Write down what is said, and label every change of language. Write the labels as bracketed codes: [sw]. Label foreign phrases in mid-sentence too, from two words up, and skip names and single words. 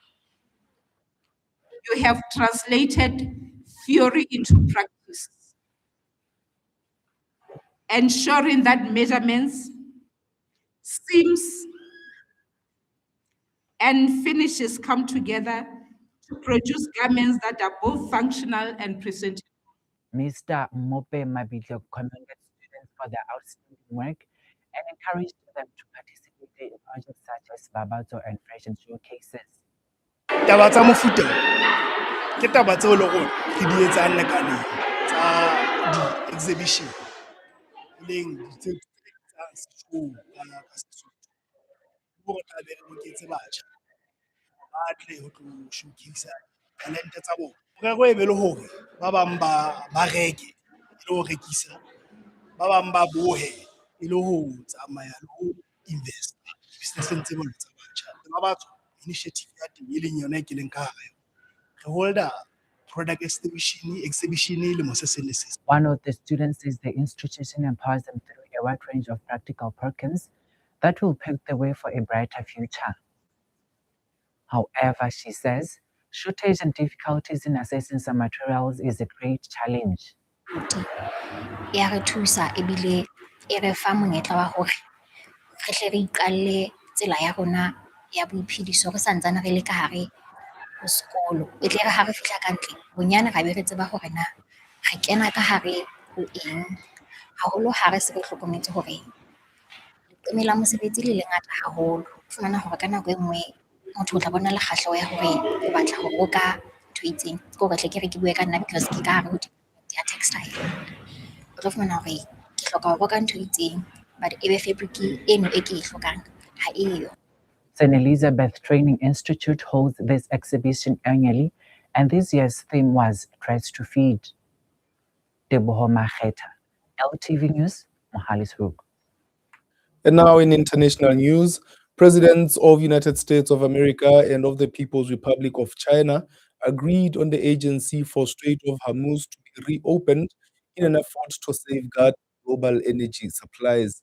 [en] You have translated theory into practice, ensuring that measurements, seams, and finishes come together to produce garments that are both functional and presentable. Mr. Mope Mabitlo commended students for their outstanding work and encouraged them to participate in projects such as Babato and Fashion showcases. [st] Taba tsa mofuta ke taba tseo le gore ke di etsang lekaneng tsa di-exhibition e leng tse tsa show ka Sesotho gore tla be re loketse batjha ba tle ho tlo showcase talente tsa bona. Morero e be le hore ba bang ba reke e le ho rekisa, ba bang ba bohe e le ho tsamaya le ho [en] invest business [st] tse bona tsa batjha. Ba batho initiative ya teng e leng yona e ke leng ka hare re [en] holder product exhibition [st] le mo se seng le se. [en] One of the students says the institution empowers them through a wide range of practical programs that will pave the way for a brighter future. However, she says, shortage and difficulties in accessing some materials is a great challenge. [st] Ya re thusa ebile e re fa monyetla wa hore re hle re iqalle tsela ya rona ya boiphediso re santsane re le ka hare ho sekolo e tle re ha re fihla ka ntle bonyane ga be re tseba hore na re kena ka hare ho eng haholo ha re se re hlokometse hore leqeme la mosebetsi le lengata haholo. O fumana hore ka nako e nngwe motho o tla bona le kgahleho ya hore o batla ho roka ntho e itseng ke hore tle ke re ke bue ka nna because ke ka hare ho department ya textile. O tlo fumana hore ke hloka ho roka ntho e itseng but ebe fabric eno e ke e hlokang ha eyo. [en] St. Elizabeth Training Institute holds this exhibition annually, and this year's theme was Dress to Feed. Teboho Makgetha, LTV News, Mohalisburg. And now in international news, presidents of United States of America and of the People's Republic of China agreed on the Agency for Strait of Hormuz to be reopened in an effort to safeguard global energy supplies.